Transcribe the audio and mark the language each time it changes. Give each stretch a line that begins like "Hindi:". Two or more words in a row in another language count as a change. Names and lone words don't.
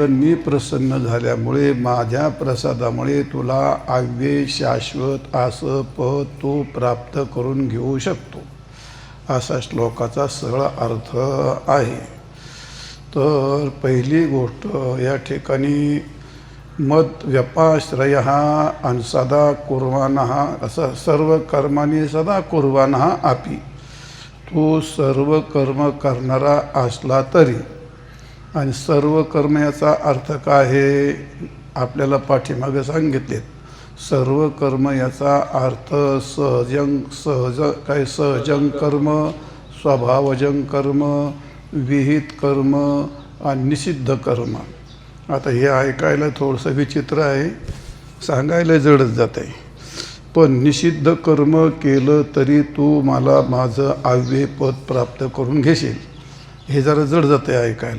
Marathi: मी प्रसन्न झाल्यामुळे माझ्या प्रसादामुळे तुला अव्यय शाश्वत असं पद तू प्राप्त करून घेऊ शकतो, असा श्लोकाचा सरळ अर्थ आहे. तर पहिली गोष्ट या ठिकाणी मद्व्यपाश्रयः आणि
Sanskrit: सदा कुर्वाणः
Marathi: असं सर्व कर्मांनी
Sanskrit: सदा कुर्वाणः अपि,
Marathi: तू सर्व कर्म करणारा असला तरी, आणि सर्व कर्म याचा अर्थ काय आहे आपल्याला पाठीमागे सांगितलेत. सर्व कर्म याचा अर्थ सहजं कर्म, स्वभावजं कर्म, विहित कर्म आणि निषिद्ध कर्म. आता हे ऐकायला थोडंसं विचित्र आहे, सांगायला जडच जात आहे. पण निषिद्ध कर्म केलं तरी तू मला माझं अव्यय पद प्राप्त करून घेशील, हे जरा जड जातं आहे ऐकायला.